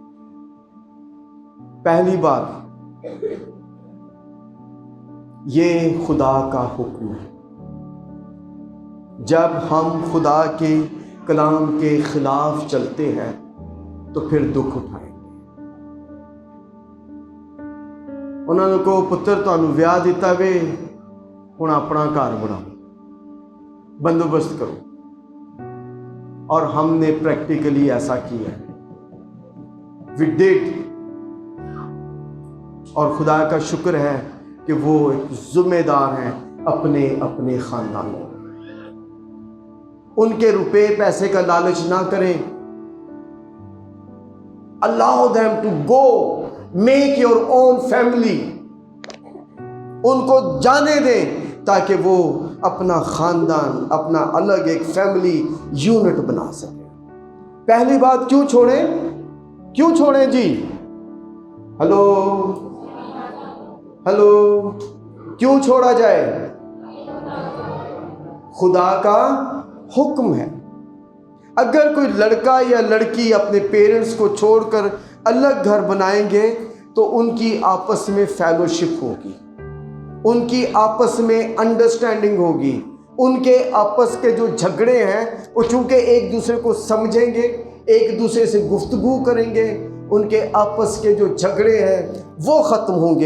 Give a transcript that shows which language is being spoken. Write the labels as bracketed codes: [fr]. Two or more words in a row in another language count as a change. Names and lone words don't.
[ur] پہلی بات، یہ خدا کا حکم ہے۔ جب ہم خدا کے کلام کے خلاف چلتے ہیں تو پھر دکھ اٹھائیں گے۔ انہوں نے [pa] کہو پتر تانوں ویاہ دیتا وے، ہن [ur] اپنا گھر بناؤ، بندوبست کرو، اور ہم نے پریکٹیکلی ایسا کیا ہے، [en] we did. [ur] اور خدا کا شکر ہے کہ وہ ایک ذمہ دار ہیں اپنے اپنے خاندانوں میں۔ ان کے روپے پیسے کا لالچ نہ کریں۔ [en] allow them to go make your own family۔ [ur] ان کو جانے دیں تاکہ وہ اپنا خاندان، اپنا الگ ایک [en] family unit [ur] بنا سکیں۔ پہلی بات، کیوں چھوڑیں؟ کیوں چھوڑیں جی؟ ہیلو ہیلو، کیوں چھوڑا جائے? خدا کا حکم ہے. اگر کوئی لڑکا یا لڑکی اپنے پیرنٹس کو چھوڑ کر الگ گھر بنائیں گے تو ان کی آپس میں فیلوشپ ہوگی، ان کی آپس میں انڈرسٹینڈنگ ہوگی، ان کے آپس کے جو جھگڑے ہیں وہ چونکہ ایک دوسرے کو سمجھیں گے، ایک دوسرے سے گفتگو کریں گے، ان کے آپس کے جو جھگڑے ہیں وہ ختم ہوں گے.